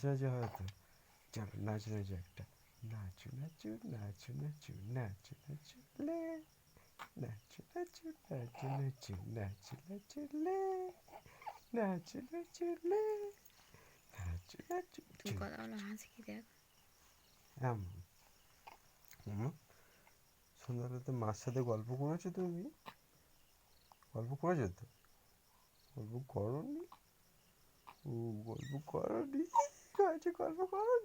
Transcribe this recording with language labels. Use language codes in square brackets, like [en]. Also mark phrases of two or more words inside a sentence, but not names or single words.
[bn] হবে তো, চলো নাচু একটা, নাচু নাচু নাচু নাচু নাচু নাচু লে, নাচু নাচু নাচু নাচু নাচু নাচু লে, নাচু নাচু লে, নাচু নাচু। তুমি কথা বলো, হাসি কি দেখ। সন্ধ্যাবেলাতে মার সাথে গল্প করেছো তুমি? গল্প করেছো তো? গল্প করনি? ও, গল্প করনি? আচ্ছা, গল্প করনি?